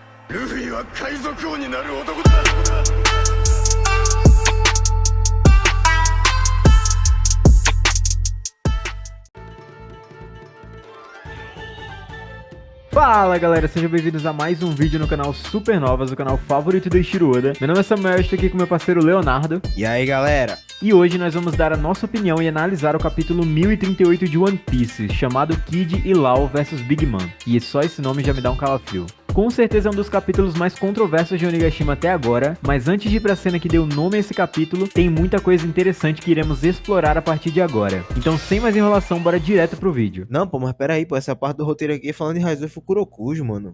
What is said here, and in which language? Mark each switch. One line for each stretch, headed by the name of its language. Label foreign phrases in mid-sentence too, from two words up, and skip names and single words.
Japanese: ルフィは海賊王になる男だ。
Portuguese: Fala galera, sejam bem-vindos a mais um vídeo no canal Supernovas, o canal favorito do Eiichiro Oda. Meu nome é Samuel, estou aqui com meu parceiro Leonardo. E aí galera? E hoje nós vamos dar a nossa opinião e analisar o capítulo 1038 de One Piece, chamado Kid e Law vs Big Mom. E só esse nome já me dá um calafrio. Com certeza é um dos capítulos mais controversos de Onigashima até agora, mas antes de ir pra cena que deu nome a esse capítulo, tem muita coisa interessante que iremos explorar a partir de agora. Então sem mais enrolação, bora direto pro vídeo. Não, pô, mas pera aí, pô, essa parte do roteiro aqui é falando de Raizo e Fukurokujo, mano.